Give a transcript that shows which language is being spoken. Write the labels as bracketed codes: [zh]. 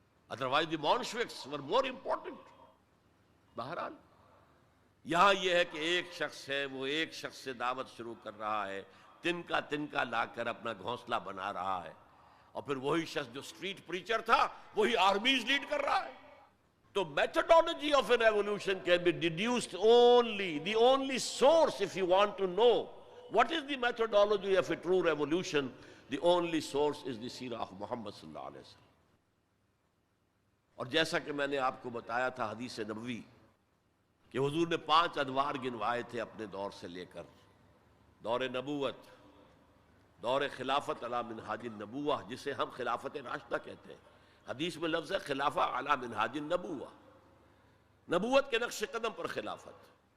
[ur] Otherwise دی مونشوکس ور more important. بہرحال یہاں یہ ہے کہ ایک شخص ہے, وہ ایک شخص سے دعوت شروع کر رہا ہے, تنکا لا کر اپنا گھونسلہ بنا رہا ہے, اور پھر وہی شخص جو اسٹریٹ پریچر تھا وہی آرمیز لیڈ کر رہا ہے. [en] تو methodology of an evolution can be deduced only, the only source if you want to know what is the methodology of a true revolution, the only source is the seerah of Muhammad sallallahu alaihi wasallam. [ur] اور جیسا کہ میں نے آپ کو بتایا تھا حدیث نبوی کہ حضور نے 5 ادوار گنوائے تھے اپنے دور سے لے کر, دور نبوت, دور خلافت علی منہاج النبوہ جسے ہم خلافت راشدہ کہتے ہیں. حدیث میں لفظ ہے خلافہ علی منہاج النبوہ, نبوت کے نقش قدم پر خلافت.